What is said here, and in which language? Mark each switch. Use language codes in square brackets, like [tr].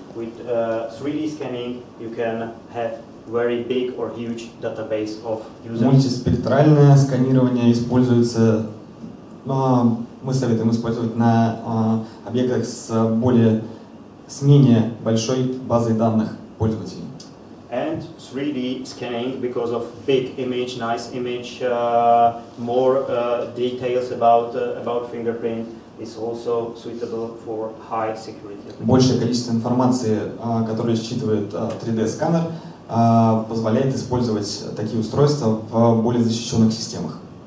[en] With 3D scanning, you can have very big or huge database of users. [ru] Мультиспектральное сканирование используется, мы советуем использовать на объектах с менее большой базой данных пользователей. [en] And 3D scanning, because of big image, nice image, more details about fingerprint, is also suitable for high security. [ru] Большее количество информации, которое считывает 3D-сканер, позволяет использовать такие устройства в более защищенных системах.